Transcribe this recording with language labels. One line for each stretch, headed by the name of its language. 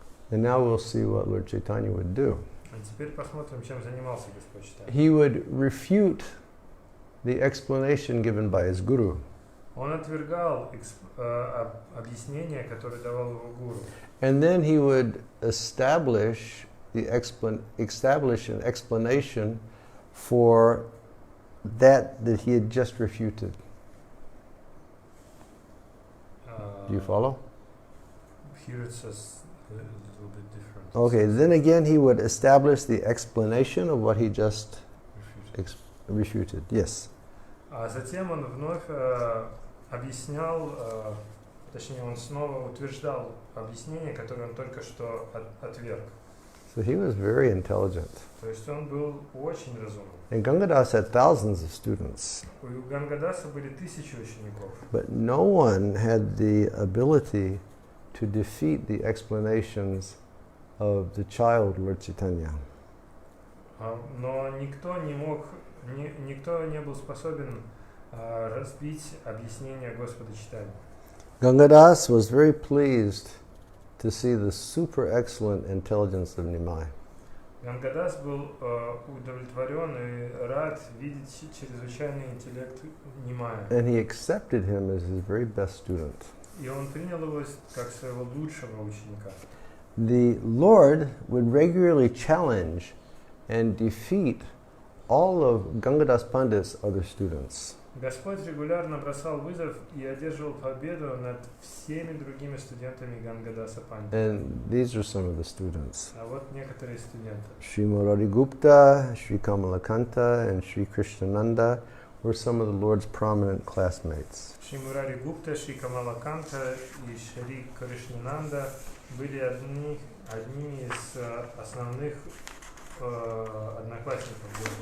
English: And now we'll see what Lord Chaitanya would do.
Russian: теперь посмотрим, чем занимался Господь Чайтанья.
English: He would refute the explanation given by his guru.
Russian: Он отвергал объяснения, которые давал его гуру.
English: And then he would establish an explanation for that he had just refuted. Do you follow? Here it says a little bit different. Okay, then again he would establish the explanation of what he just refuted. Yes.
Russian: А затем он вновь объяснял, точнее он снова утверждал объяснение, которое он только что отверг.
English: So he was very intelligent.
Russian: То есть он был очень разумным.
English: And Gangadas had thousands of students.
Russian: У Гангадаса были тысячи учеников.
English: But no one had the ability to defeat the explanations of the child Lord Chaitanya.
Russian: Но никто не был способен разбить объяснение Господа Чайтаньи.
English: Gangadas was very pleased to see the super excellent intelligence of Nimai.
Russian: Гангадас был удовлетворен и рад видеть чрезвычайный интеллект Нимая.
English: And he accepted him as his very best student.
Russian: И он принял его как своего лучшего ученика.
English: The Lord would regularly challenge and defeat all of Gangadas Pandit's other students.
Russian: Господь регулярно бросал вызов и одерживал победу над всеми другими студентами Гангадаса Пандита.
English: And these are some of the students.
Russian: А вот некоторые студенты.
English: Sri Murari Gupta, Sri Kamalakanta, and Sri Krishnananda were some of the Lord's prominent classmates.
Russian: Шри Мурари Гупта, Шри Камалаканта и Шри Кришнананда были одними из основных одноклассников.